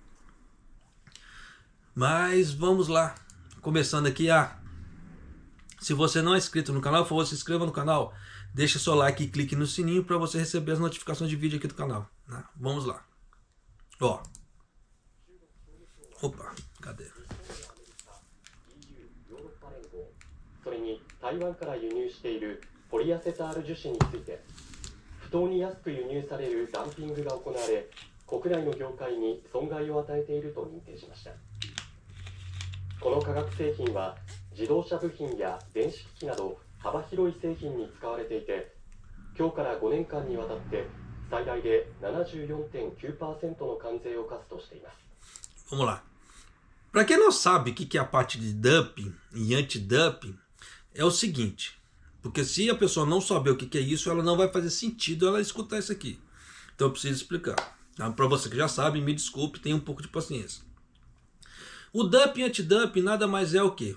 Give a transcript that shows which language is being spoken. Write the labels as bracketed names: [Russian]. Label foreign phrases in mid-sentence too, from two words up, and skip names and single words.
[Portuguese] Mas vamos lá. Começando aqui, se você não é inscrito no canal, por favor, se inscreva no canal. Deixa seu like e clique no sininho para você receber as notificações de vídeo aqui do canal, né? Vamos lá. Ó. Opa, cadê? [Japanese] それに台湾から輸入しているポリアセタール樹脂について不当に安く輸入されるダンピングが行われ国内の業界に損害を与えていると認定しました。この化学製品は自動車部品や電子機器など幅広い製品に使われていて、今日から5年間にわたって最大で 74.9% の関税を課すとしています。 [Portuguese] Vamos lá. Para quem não sabe o que é a parte de dumping e anti-dumping, é o seguinte, porque se a pessoa não saber o que é isso, ela não vai fazer sentido ela escutar isso aqui. Então eu preciso explicar. Tá? Para você que já sabe, me desculpe, tenha um pouco de paciência. O dumping e anti-dumping nada mais é o que?